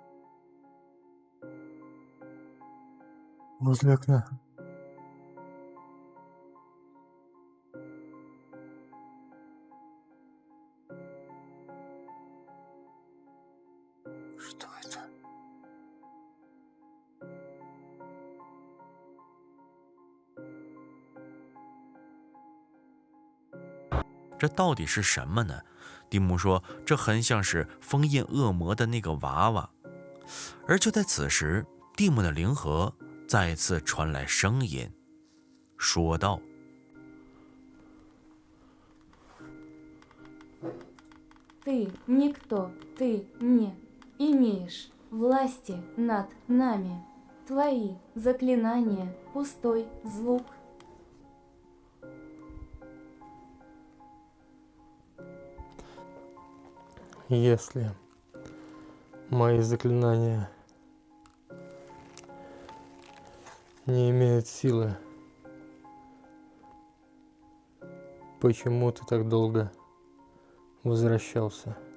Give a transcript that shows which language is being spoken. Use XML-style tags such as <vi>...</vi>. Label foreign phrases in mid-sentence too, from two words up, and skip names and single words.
<ru>Возле окна. Что это?</ru> <zh>这到底是什么呢？蒂姆说，这很像是封印恶魔的那个娃娃。而就在此时，蒂姆的灵盒再次传来声音，说道：“</zh> <ru>Ты никто, ты не имеешь власти над нами. Твои заклинания – пустой звук. Если мои заклинания не имеют силы, почему ты так долго возвращался?</ru>